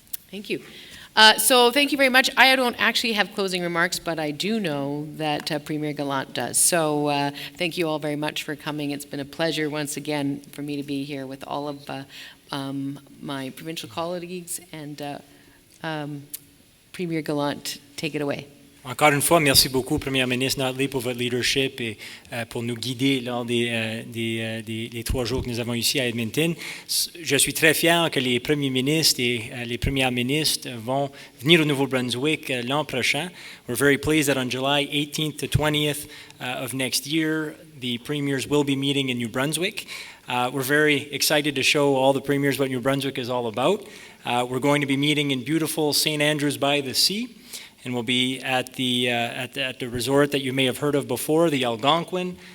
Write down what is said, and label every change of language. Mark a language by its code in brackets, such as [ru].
[en] Thank you. So thank you very much. I don't actually have closing remarks, but I do know that Premier Gallant does. So thank you all very much for coming. It's been a pleasure once again for me to be here with all of my provincial colleagues, and Premier Gallant, take it away. [fr] Encore une fois, merci beaucoup, Première ministre Notley, pour votre leadership et pour nous guider lors des 3 jours que nous avons ici à Edmonton. Je suis très fier que les premiers ministres et les premières ministres vont venir au Nouveau-Brunswick l'an prochain. [en] We're very pleased that on July 18th to 20th of next year, the premiers will be meeting in New Brunswick. We're very excited to show all the premiers what New Brunswick is all about. We're going to be meeting in beautiful St. Andrews by the Sea, and we'll be at the resort that you may have heard of before, the Algonquin.